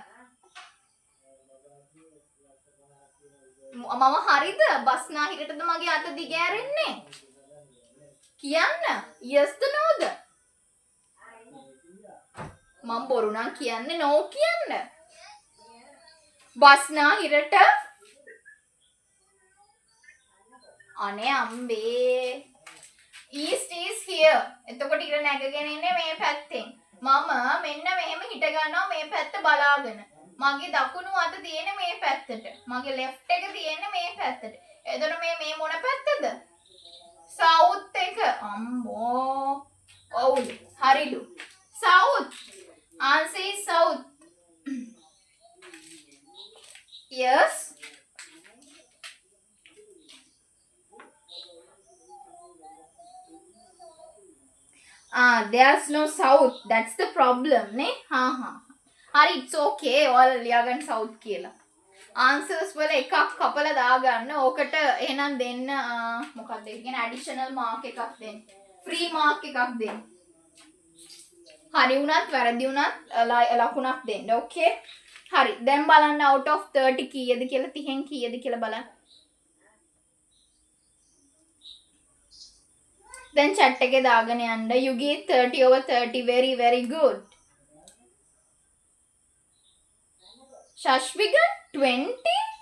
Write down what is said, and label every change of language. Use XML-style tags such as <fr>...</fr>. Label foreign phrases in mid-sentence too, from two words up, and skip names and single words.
<si>මම හරිද? බස්නාහිරටද මගේ අත දිග ඇරෙන්නේ? කියන්න. yes ද no ද? මම බොරු නම් කියන්නේ no කියන්න. බස්නාහිරට අනේ අම්බේ</si> <en>east is here.</en> <si>එතකොට ඉර නැගගෙන ඉන්නේ මේ පැත්තෙන්. මම මෙන්න මෙහෙම හිට ගන්නවා මේ පැත්ත බලාගෙන. මගේ දකුණු අත තියෙන්නේ මේ පැත්තට. මගේ left එක තියෙන්නේ මේ පැත්තට. එතකොට මේ මොන පැත්තද? south එක. අම්බෝ. ඔව් හරිලු.</si> <en>south. answer is south. yes. There's no south. That's the problem,</en> <si>නේ? හරි,</si> <en>it's okay.</en> <si>All liyagan south කියලා. Answers වල එකක් කපලා දාගන්න. ඕකට එහෙනම් දෙන්න මොකක්ද? ඒ කියන්නේ additional mark එකක් දෙන්න. Free mark එකක් දෙන්න. හරි වුණත් වැරදි වුණත් ලකුණක් දෙන්න. ඕකේ. හරි. දැන් බලන්න</si> <en>out of 30</en> <si>කීයද කියලා 30න් කීයද කියලා බලන්න. දැන් chat එකේ දාගෙන යන්න.</si> <en>යුගී 30 over 30 very good. Shashvigan 20</en>